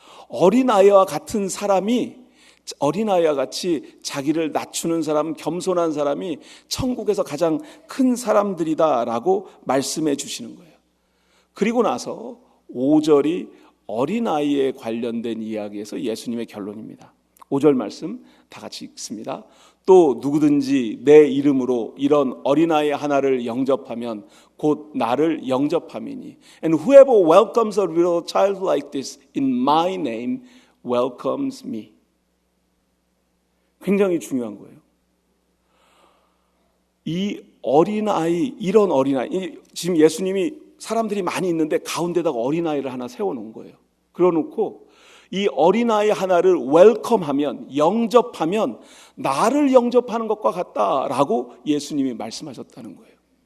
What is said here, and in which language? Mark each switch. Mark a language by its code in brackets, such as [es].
[ko] 어린아이와 같은 사람이, 어린아이와 같이 자기를 낮추는 사람, 겸손한 사람이 천국에서 가장 큰 사람들이다라고 말씀해 주시는 거예요. 그리고 나서 5절이 어린아이에 관련된 이야기에서 예수님의 결론입니다. 5절 말씀 다 같이 읽습니다. 또 누구든지 내 이름으로 이런 어린아이 하나를 영접하면 곧 나를 영접함이니 [en] And whoever welcomes a little child like this in my name welcomes me. [ko] 굉장히 중요한 거예요. 이 어린아이, 이런 어린아이, 지금 예수님이 사람들이 많이 있는데 가운데다가 어린아이를 하나 세워놓은 거예요. 그러놓고 이 어린아이 하나를 웰컴하면, 영접하면 나를 영접하는 것과 같다라고 예수님이 말씀하셨다는 거예요.